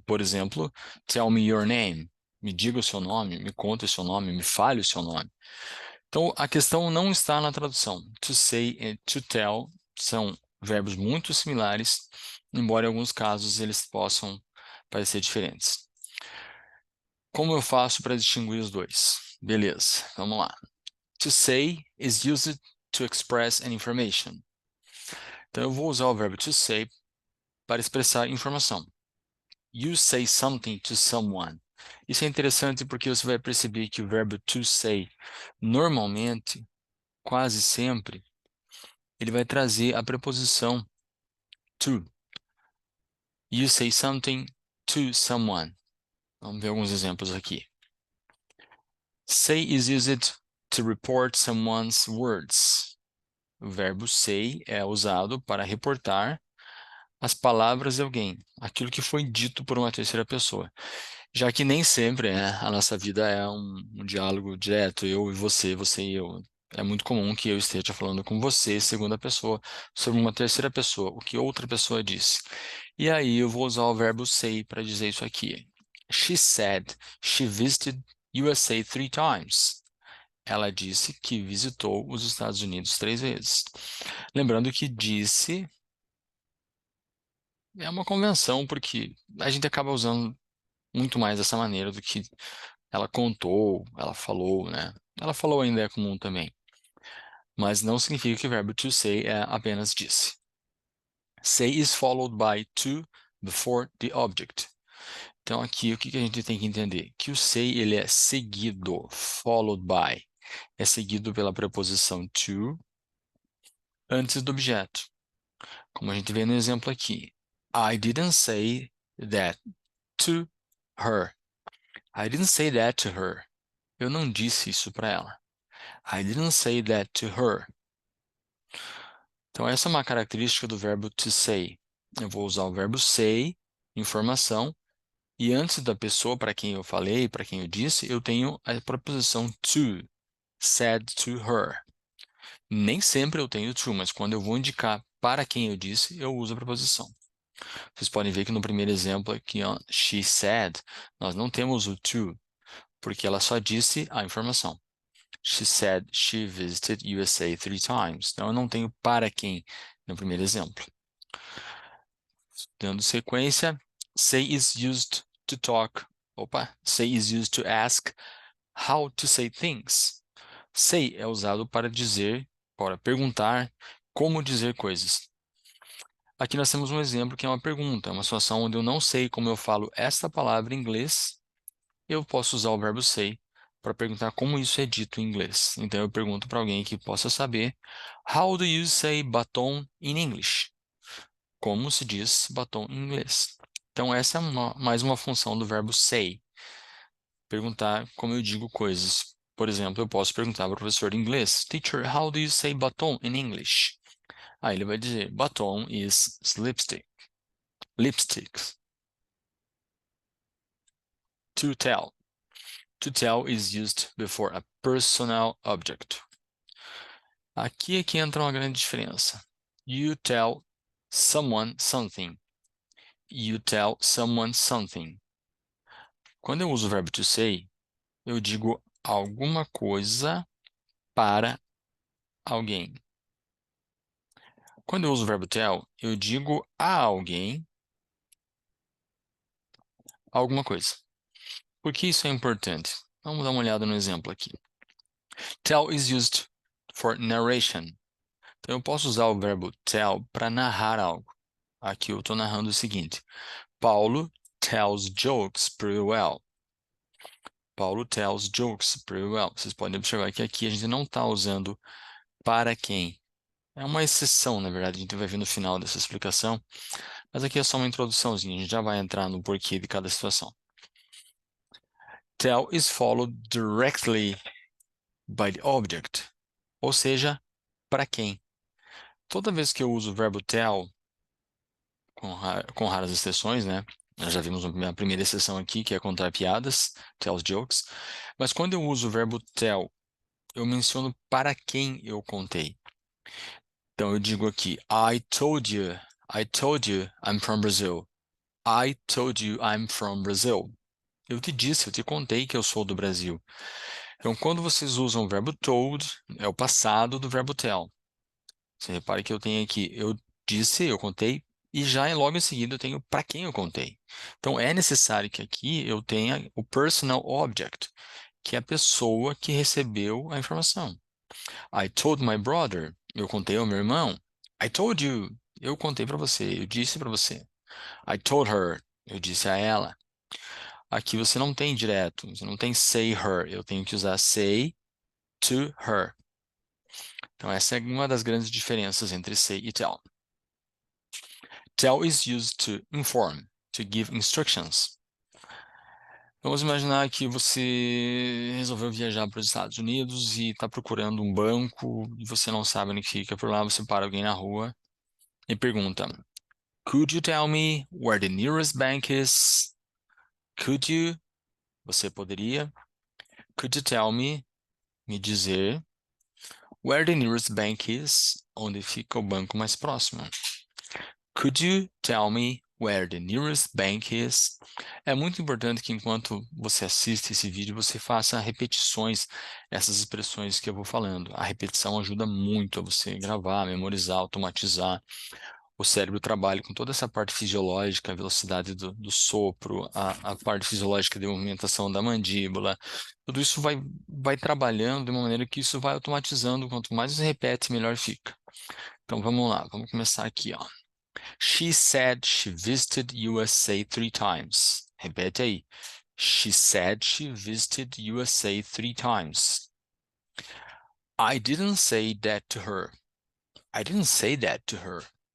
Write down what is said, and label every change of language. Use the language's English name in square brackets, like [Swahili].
[Portuguese] Por exemplo, [English] tell me your name. [Portuguese] Me diga o seu nome, me conte o seu nome, me fale o seu nome. Então, a questão não está na tradução. To say e to tell são verbos muito similares, embora em alguns casos eles possam parecer diferentes. Como eu faço para distinguir os dois? Beleza, vamos lá. [English] To say is used to express an information. [Portuguese] Então, eu vou usar o verbo to say para expressar informação. [English] You say something to someone. [Portuguese] Isso é interessante porque você vai perceber que o verbo to say, normalmente, quase sempre, ele vai trazer a preposição to. [English] You say something to someone. [Portuguese] Vamos ver alguns exemplos aqui. [English] Say is used to report someone's words. [Portuguese] O verbo say é usado para reportar as palavras de alguém, aquilo que foi dito por uma terceira pessoa. Já que nem sempre, né, a nossa vida é um diálogo direto, eu e você e eu. É muito comum que eu esteja falando com você, segunda pessoa, sobre uma terceira pessoa, o que outra pessoa disse. E aí eu vou usar o verbo say para dizer isso aqui. [English] She said she visited USA 3 times. [Portuguese] Ela disse que visitou os Estados Unidos 3 vezes. Lembrando que disse é uma convenção, porque a gente acaba usando muito mais dessa maneira do que ela contou, ela falou, né? Ela falou ainda é comum também, mas não significa que o verbo to say é apenas disse. [English] Say is followed by to before the object. [Portuguese] Então aqui o que a gente tem que entender? Que o say ele é seguido, followed by, é seguido pela preposição to antes do objeto. Como a gente vê no exemplo aqui. [English] I didn't say that to her. I didn't say that to her. [Portuguese] Eu não disse isso para ela. [English] I didn't say that to her. [Portuguese] Então, essa é uma característica do verbo to say. Eu vou usar o verbo say, informação, e antes da pessoa para quem eu falei, para quem eu disse, eu tenho a preposição to, said to her. Nem sempre eu tenho to, mas quando eu vou indicar para quem eu disse, eu uso a preposição. Vocês podem ver que no primeiro exemplo aqui, ó, she said, nós não temos o to, porque ela só disse a informação. [English] She said she visited USA 3 times. [Portuguese] Então, eu não tenho para quem no primeiro exemplo. Dando sequência, [English] say is used to talk. Say is used to ask how to say things. [Portuguese] Say é usado para dizer, para perguntar como dizer coisas. Aqui nós temos um exemplo que é uma pergunta, uma situação onde eu não sei como eu falo esta palavra em inglês. Eu posso usar o verbo say para perguntar como isso é dito em inglês. Então eu pergunto para alguém que possa saber: [English] How do you say batom in English? [Portuguese] Como se diz batom em inglês? Então essa é mais uma função do verbo say. Perguntar como eu digo coisas. Por exemplo, eu posso perguntar para o professor de inglês: [English] Teacher, how do you say batom in English? [Portuguese] Aí ele vai dizer: [English] Batom is lipstick. Lipsticks. To tell. To tell is used before a personal object. [Portuguese] Aqui é que entra uma grande diferença. [English] You tell someone something. You tell someone something. [Portuguese] Quando eu uso o verbo to say, eu digo alguma coisa para alguém. Quando eu uso o verbo tell, eu digo a alguém alguma coisa. Por que isso é importante? Vamos dar uma olhada no exemplo aqui. [English] Tell is used for narration. [Portuguese] Então, eu posso usar o verbo tell para narrar algo. Aqui eu estou narrando o seguinte: [English] Paulo tells jokes pretty well. Paulo tells jokes pretty well. [Portuguese] Vocês podem observar que aqui a gente não está usando para quem. É uma exceção, na verdade, a gente vai ver no final dessa explicação. Mas aqui é só uma introduçãozinha, a gente já vai entrar no porquê de cada situação. [English] Tell is followed directly by the object. [Portuguese] Ou seja, para quem. Toda vez que eu uso o verbo tell, com raras exceções, né? Nós já vimos a primeira exceção aqui, que é contar piadas, tell jokes. Mas quando eu uso o verbo tell, eu menciono para quem eu contei. Então eu digo aqui, [English] I told you I'm from Brazil. I told you I'm from Brazil. [Portuguese] Eu te disse, eu te contei que eu sou do Brasil. Então, quando vocês usam o verbo told, é o passado do verbo tell. Você repare que eu tenho aqui, eu disse, eu contei, e já logo em seguida eu tenho para quem eu contei. Então, é necessário que aqui eu tenha o personal object, que é a pessoa que recebeu a informação. [English] I told my brother, [Portuguese] eu contei ao meu irmão. [English] I told you, [Portuguese] eu contei para você, eu disse para você. [English] I told her, [Portuguese] eu disse a ela. Aqui você não tem direto, você não tem say her, eu tenho que usar say to her. Então, essa é uma das grandes diferenças entre say e tell. [English] Tell is used to inform, to give instructions. [Portuguese] Vamos imaginar que você resolveu viajar para os Estados Unidos e está procurando um banco e você não sabe onde fica. Por lá você para alguém na rua e pergunta: [English] Could you tell me where the nearest bank is? Could you? [Portuguese] Você poderia? [English] Could you tell me? [Portuguese] Me dizer [English] where the nearest bank is? [Portuguese] Onde fica o banco mais próximo? [English] Could you tell me where the nearest bank is? [Portuguese] É muito importante que enquanto você assiste esse vídeo, você faça repetições dessas expressões que eu vou falando. A repetição ajuda muito a você gravar, memorizar, automatizar. O cérebro trabalha com toda essa parte fisiológica, a velocidade do sopro, a parte fisiológica de movimentação da mandíbula. Tudo isso vai trabalhando de uma maneira que isso vai automatizando. Quanto mais você repete, melhor fica. Então vamos lá, vamos começar aqui, ó. [English] She said she visited USA 3 times. [Portuguese] Repete aí. [English] She said she visited USA 3 times. I didn't say that to her. I didn't say that to her.